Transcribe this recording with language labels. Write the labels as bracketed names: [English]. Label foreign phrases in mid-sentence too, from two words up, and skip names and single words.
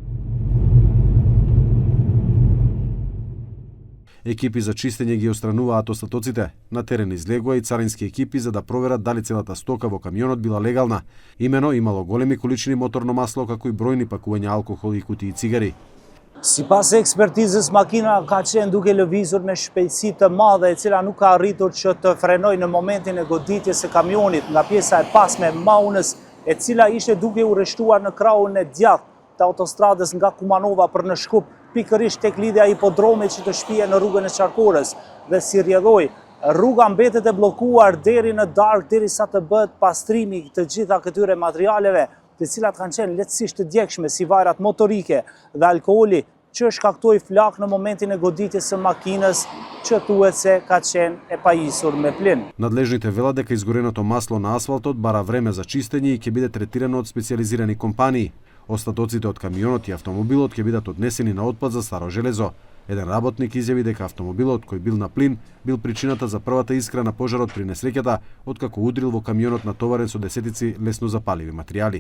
[Macedonian] Екипи за чистење ги отстрануваат остатоците. На терен излегува и царински екипи за да проверат дали целата стока во камионот била легална. Имено имало големи количини моторно масло, како и бројни пакувања алкохол и кутии цигари. [Albanian] Sipas ekspertizës, makina ka qenë duke lëvizur me shpejtësi të madhe, e cila nuk ka arritur që të frenojë në momentin e goditjes së kamionit nga pjesa e pasme e maunës, e cila ishte duke u rreshtuar në krahun e djathtë të autostradës nga Kumanova për në Shkup, pikërisht tek lidhja hipodromit që të shpije në rrugën e Qarkorës. Dhe si rrjedhoi, rruga mbetet e bllokuar deri në darkë derisa të bëhet pastrimi të gjitha këtyre materialeve, të cilat kanë qenë lehtësisht të djegshme si vajrat motorike dhe alkooli që shkaktoi flak në momentin e goditjes së makinës që thuhet se ka qenë e pajisur me plin. [Macedonian] Надлежните велат дека изгореното масло на асфалтот бара време за чистење и ќе биде третирано од специјализирани компании. Остатоците од камионот и автомобилот ќе бидат однесени на отпад за Старо Железо. Еден работник изјави дека автомобилот кој бил на плин бил причината за првата искра на пожарот при несреќата, откако удрил во камионот натоварен со десетици лесно запаливи материјали.